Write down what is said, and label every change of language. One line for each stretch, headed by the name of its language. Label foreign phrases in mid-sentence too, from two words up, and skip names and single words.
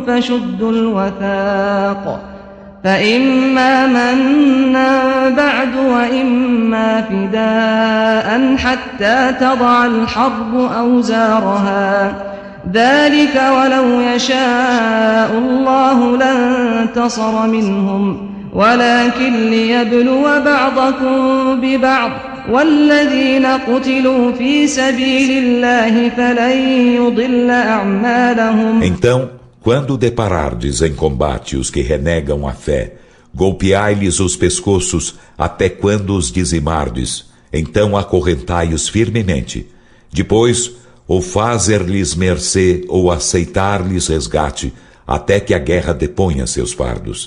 Arabic: فشدوا الوثاق فإما منا بعد وإما فداء حتى تضع الحرب أوزارها ذلك ولو يشاء الله لانتصر منهم ولكن ليبلو بعضكم ببعض والذين قتلوا في سبيل الله فلن يضل أعمالهم.
Portuguese: Então, quando deparardes em combate os que renegam a fé, golpeai-lhes os pescoços até quando os dizimardes, então acorrentai-os firmemente. Depois, ou fazer-lhes mercê ou aceitar-lhes resgate, até que a guerra deponha seus fardos.